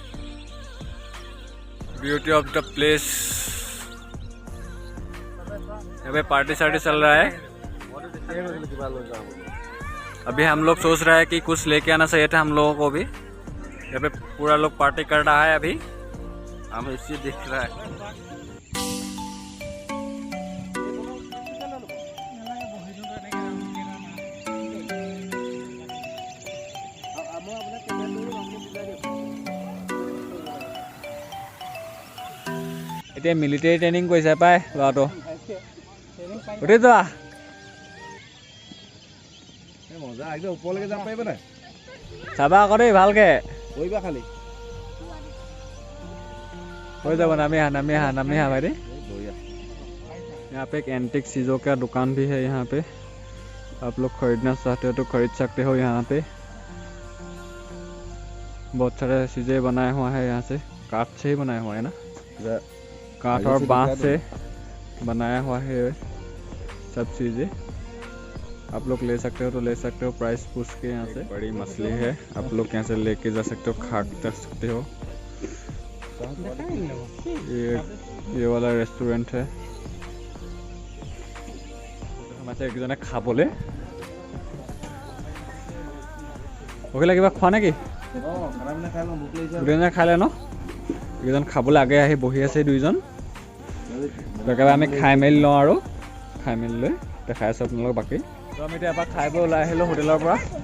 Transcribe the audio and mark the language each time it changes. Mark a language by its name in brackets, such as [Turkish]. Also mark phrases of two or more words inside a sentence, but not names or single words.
[English] Beauty of the place. [Hindi] यहाँ पे पार्टी सार्टी चल रहा है। अभी हम लोग सोच रहे हैं कि कुछ लेके आना चाहिए था हम लोगों को भी। यहाँ पे पूरा लोग पार्टी कर रहा है अभी, हम इसे देख रहा है। [Assamese] এতিয়া মিলিটাৰী ট্ৰেইনিং কৰিছে পাই ল'ৰাটো। উঠি যোৱা। মজা একদম ওপৰলৈকে যাব পাৰিব নাই? চাবা আকৌ দেই ভালকে। কৰিবা খালি। [Hindi] हो जाओ, नामी हाँ भाई। यहाँ पे एक एंटिक चीज़ों का दुकान भी है। यहाँ पे आप लोग खरीदना चाहते हो तो खरीद सकते हो। यहाँ पे बहुत सारे चीज़ें बनाया हुआ है, यहाँ से काठ से ही बनाया हुआ है ना, काठ और बांस से बनाया हुआ है सब चीज़ें। आप लोग ले सकते हो तो ले सकते हो, प्राइस पूछ के। यहाँ से बड़ी मछली है, आप लोग यहाँ से लेके जा सकते हो, खा सकते हो। ये ये वाला रेस्टोरेंट है [Assamese] সোমাইছে একজনে খাবলৈ ওকেলা কিবা খোৱা নেকি দুজনে খালে ন এইজন খাবলৈ আগে আহি বহি আছে দুইজন একেবাৰে আমি খাই মেলি লওঁ আৰু খাই মেলি লৈ দেখাই আছোঁ আপোনালোকক বাকী তো আমি এতিয়া এবাৰ খাই বৈ ওলাই আহিলোঁ হোটেলৰ পৰা